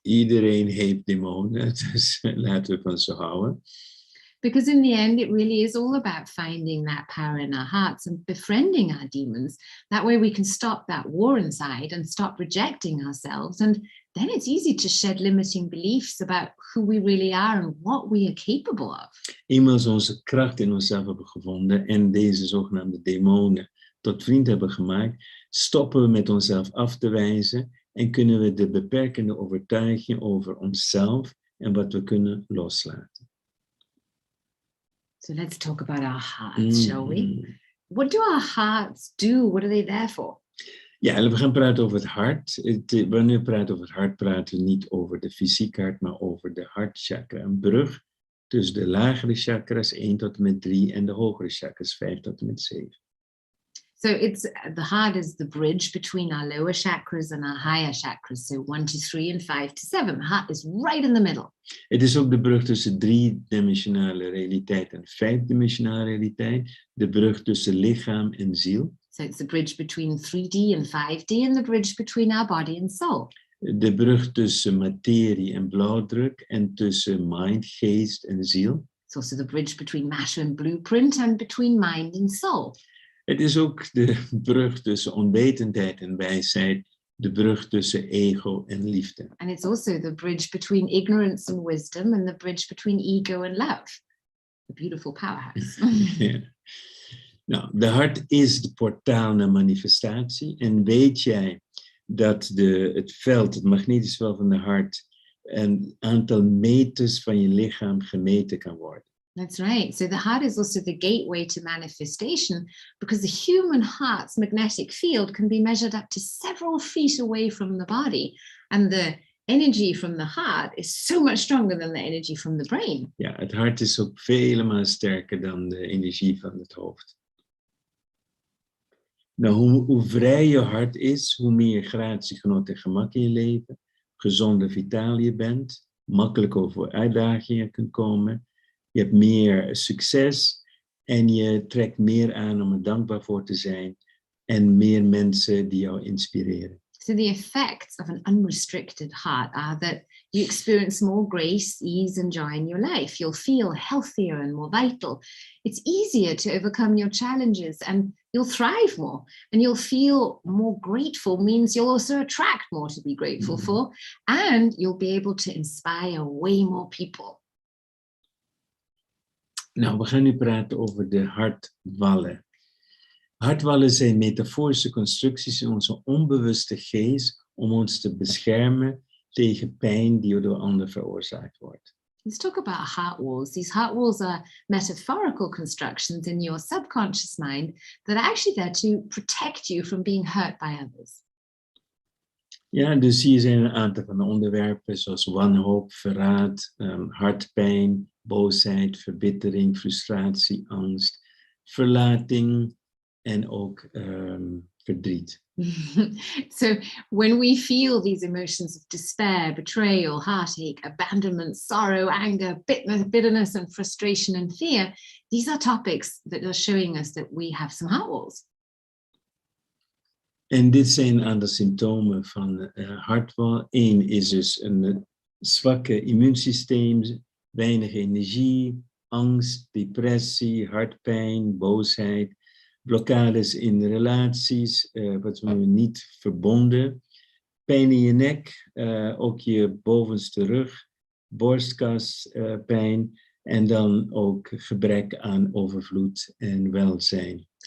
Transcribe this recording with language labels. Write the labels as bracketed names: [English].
[Dutch] Iedereen heeft demonen, dus laten we van ze houden. [English] Because in the end, it really is all about finding that power in our hearts and befriending our demons. That way we can stop that war inside and stop rejecting ourselves. And then it's easy to shed limiting beliefs about who we really are and what we are capable of. [Dutch] Eenmaal ze onze kracht in onszelf hebben gevonden en deze zogenaamde demonen tot vriend hebben gemaakt, stoppen we met onszelf af te wijzen en kunnen we de beperkende overtuiging over onszelf en wat we kunnen loslaten. [English] So let's talk about our hearts, shall we? What do our hearts do? What are they there for? [Dutch] Ja, we gaan praten over het hart. Wanneer we praten over het hart, praten we niet over de fysieke hart, maar over de hartchakra. Een brug tussen de lagere chakras 1 tot en met 3 en de hogere chakras 5 tot en met 7. [English] So the heart is the bridge between our lower chakras and our higher chakras. So 1 to 3 and 5 to 7. The heart is right in the middle. [Dutch] Het is ook de brug tussen 3-dimensionale realiteit en 5-dimensionale realiteit. De brug tussen lichaam en ziel. [English] So it's the bridge between 3D and 5D and the bridge between our body and soul. [Dutch] De brug tussen materie en blauwdruk en tussen mind, geest en ziel. [English] It's also the bridge between matter and blueprint and between mind and soul. [Dutch] Het is ook de brug tussen onwetendheid en wijsheid, de brug tussen ego en liefde. [English] And it's also the bridge between ignorance and wisdom and the bridge between ego and love. The beautiful powerhouse. [Dutch] Ja. Nou, de hart is de portaal naar manifestatie. En weet jij dat het magnetisch veld van de hart, een aantal meters van je lichaam gemeten kan worden? [English] That's right. So the heart is also the gateway to manifestation because the human heart's magnetic field can be measured up to several feet away from the body. And the energy from the heart is so much stronger than the energy from the brain. [Dutch] Ja, het hart is ook vele malen sterker dan de energie van het hoofd. Nou, hoe vrij je hart is, hoe meer gratie, genot en gemak in je leven, gezonder, vitaal je bent, makkelijk over uitdagingen kunt komen. Je hebt meer succes en je trekt meer aan om er dankbaar voor te zijn. en meer mensen die jou inspireren. [English] So the effects of an unrestricted heart are that you experience more grace, ease, and joy in your life. You'll feel healthier and more vital. It's easier to overcome your challenges and you'll thrive more. And you'll feel more grateful means you'll also attract more to be grateful for. And you'll be able to inspire way more people. [Dutch] Nou, we gaan nu praten over de hartwallen. Hartwallen zijn metaforische constructies in onze onbewuste geest om ons te beschermen tegen pijn die door anderen veroorzaakt wordt. [English] Let's talk about heart walls. These heart walls are metaphorical constructions in your subconscious mind that are actually there to protect you from being hurt by others. [Dutch] Ja, dus hier zijn een aantal van de onderwerpen zoals wanhoop, verraad, hartpijn, boosheid, verbittering, frustratie, angst, verlating en ook verdriet. [English] So when we feel these emotions of despair, betrayal, heartache, abandonment, sorrow, anger, bitterness and frustration and fear, these are topics that are showing us that we have some heart walls. [Dutch] En dit zijn een aantal symptomen van hartwal. Eén is dus een zwakke immuunsysteem, weinig energie, angst, depressie, hartpijn, boosheid, blokkades in relaties, wat we niet verbonden, pijn in je nek, ook je bovenste rug, borstkaspijn en dan ook gebrek aan overvloed en welzijn.